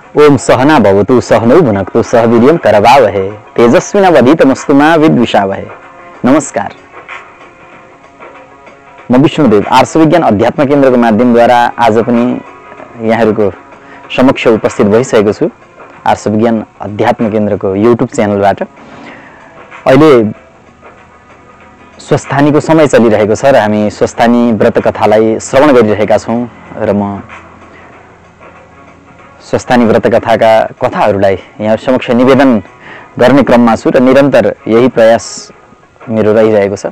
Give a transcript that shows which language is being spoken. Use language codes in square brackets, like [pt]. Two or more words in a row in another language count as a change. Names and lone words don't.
[sa] ओम सहना भवतु सहनौ भुनक्तु सह वीर्यं करवावहै तेजस्विनावधीतमस्तु मा विद्विषावहै। [ne] नमस्कार, म विष्णुदेव आर्ष विज्ञान अध्यात्म केन्द्रको माध्यमद्वारा आज पनि यहाँहरूको समक्ष उपस्थित भइसकेको छु। आर्ष विज्ञान अध्यात्म केन्द्रको युट्युब च्यानलबाट अहिले स्वस्थानीको समय चलिरहेको छ र हामी स्वस्थानी व्रत कथालाई श्रवण गरिरहेका छौँ र म स्वस्थानी व्रत कथाका कथाहरूलाई यहाँ समक्ष निवेदन गर्ने क्रममा छु र निरन्तर यही प्रयास मेरो रहिरहेको छ।